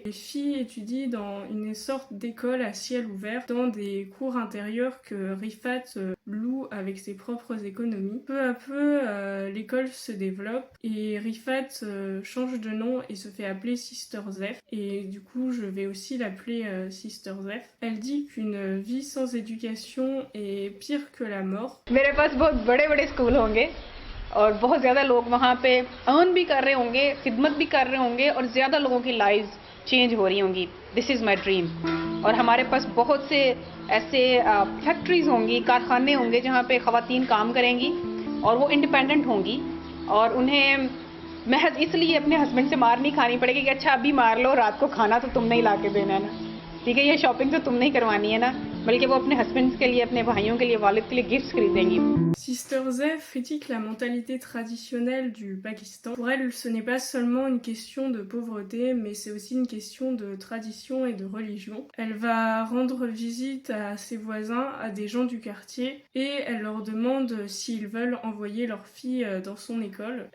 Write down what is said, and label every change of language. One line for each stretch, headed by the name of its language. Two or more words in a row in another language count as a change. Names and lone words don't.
French: Les filles étudient dans une sorte d'école à ciel ouvert, dans des cours intérieurs que Rifat loue avec ses propres économies. Peu à peu, l'école se développe et Rifat change de nom et se fait appeler Sister Zef. Et du coup, je vais aussi l'appeler Sister Zef. Elle dit qu'une vie sans éducation est pire que la mort.
Urdu: میرے پاس بہت بڑے بڑے اسکول ہونگے اور بہت زیادہ لوگ وہاں پہ ارن بھی کر رہے ہونگے، خدمت بھی کر رہے ہونگے اور زیادہ لوگوں کی
English: lives change
Urdu: ہو رہی ہونگی.
English: This is my dream.
Urdu: اور ہمارے پاس بہت سے ایسے فیکٹریز ہونگی، کارخانے ہونگے جہاں پہ خواتین کام کریں گی اور وہ انڈیپینڈنٹ ہونگی اور انہیں محض اس لیے اپنے ہسبنڈ سے مار نہیں کھانی پڑے گی کہ اچھا ابھی مار لو، رات کو کھانا تو تم نے ہی لا کے دینا ہے نا، ٹھیک ہے، یہ شاپنگ تو تم نے ہی کروانی ہے نا، بلکہ وہ اپنے ہسبنڈ کے لیے، اپنے بھائیوں کے لیے، والد کے لیے گفٹس خریدیں گی.
French: Sister Zef critique la mentalité traditionnelle du Pakistan. Pour elle, ce n'est pas seulement une question de pauvreté, mais c'est aussi une question de tradition et de religion. Elle va rendre visite à ses voisins, à des gens du quartier, et elle leur demande s'ils veulent envoyer leur fille dans son école.